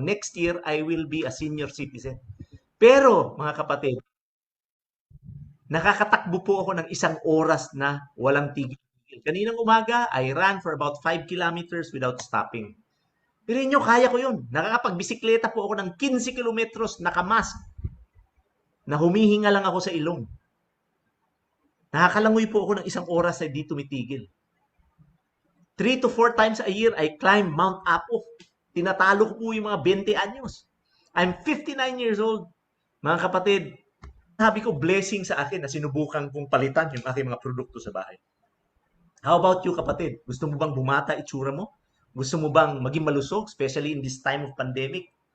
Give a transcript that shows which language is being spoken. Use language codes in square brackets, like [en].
[en] Next year, I will be a senior citizen. [tl] Pero, mga kapatid, nakakatakbo po ako ng 1 oras na walang tigil. [en] Kaninang umaga, I ran for about 5 kilometers without stopping. [tl] Pero inyo, kaya ko yun. Nakakapagbisikleta po ako ng 15 kilometros nakamask na humihinga lang ako sa ilong. Nakakalangoy po ako ng 1 oras na di tumitigil. [en] 3 to 4 times a year, I climb Mount Apo. [tl] Tinatalo ko po yung mga 20 anyos. [en] I'm 59 years old. [tl] Mga kapatid, sabi ko, blessing sa akin na sinubukan kong palitan yung aking mga produkto sa bahay. [en] How about you, [tl] kapatid? Gusto mo bang bumata itsura mo? Gusto mo bang maging malusog, [en] especially in this time of pandemic?